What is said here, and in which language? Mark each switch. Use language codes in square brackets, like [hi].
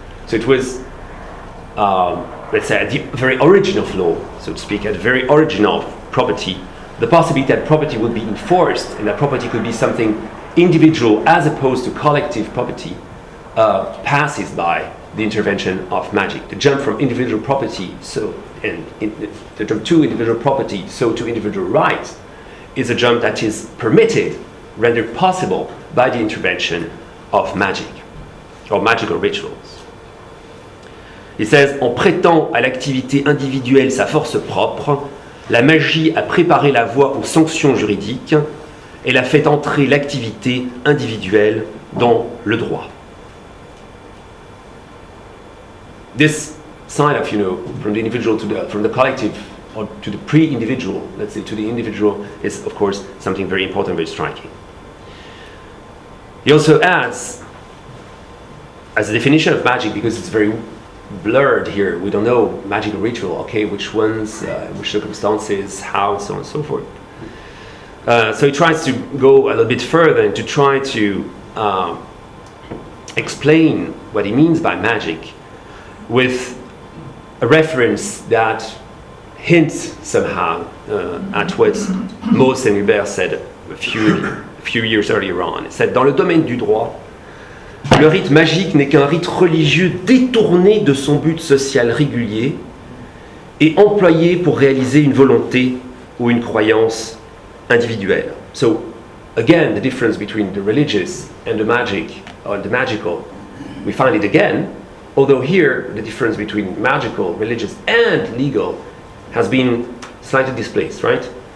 [en] So it was, let's say, at the very origin of law, so to speak, at the very origin of property, the possibility that property would be enforced and that property could be something individual as opposed to collective property passes by the intervention of magic. The jump from individual property the jump to individual property, so to individual rights, is a jump that is permitted, rendered possible by the intervention of magic or magical rituals. [fr] Il [en] says, [fr] en prêtant à l'activité individuelle sa force propre, la magie a préparé la voie aux sanctions juridiques. Elle a fait entrer l'activité individuelle dans le droit. [en] This side of, from the individual from the collective or to the pre-individual, let's say to the individual, is of course something very important, very striking. He also adds, as a definition of magic, because it's very blurred here, we don't know magical ritual, okay, which ones, which circumstances, how, so on and so forth. So he tries to go a little bit further and to try to explain what he means by magic with a reference that hints somehow at what Mauss and Huber said a few years earlier on. It said, [fr] dans le domaine du droit, le rite magique n'est qu'un rite religieux détourné de son but social régulier et employé pour réaliser une volonté ou une croyance individuelle. [en] So, again, the difference between the religious and the magic, or the magical, we find it again, although here the difference between magical, religious, and legal has been slightly displaced, right?